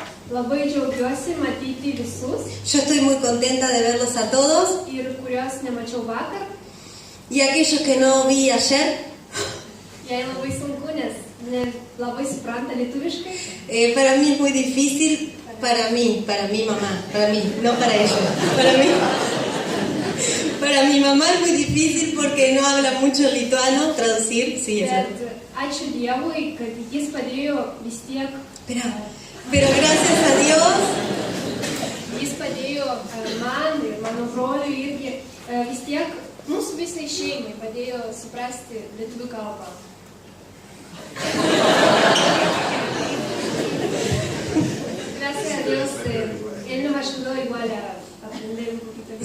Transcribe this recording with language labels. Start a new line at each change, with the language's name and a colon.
Lithuanian: Labai džiaugiuosi matyti visus
Spanish: Yo estoy muy contenta de verlos a todos.
Lithuanian: ir kuriuos nemačiau vakar.
Spanish: Y aquellos que no vi ayer,
Lithuanian: Jai labai sunku, nes ne labai supranta lietuviškai.
Spanish: para mí es muy difícil. Para mi mamá, para mí, no para ellos. Para mí. Para mi mamá es muy difícil porque no habla mucho lituano. Traducir, sí, eso.
Lithuanian: Bet ačiū Dievui, kad jis padėjo vis tiek.
Spanish: Pero gracias a Dios,
Lithuanian: Jis padėjo man ir mano broliui irgi vis tiek mūsų visai šeimai padėjo suprasti lietuvių kalbą.
Spanish: Gracias a Dios, él nos ayudó igual a aprender un poquito de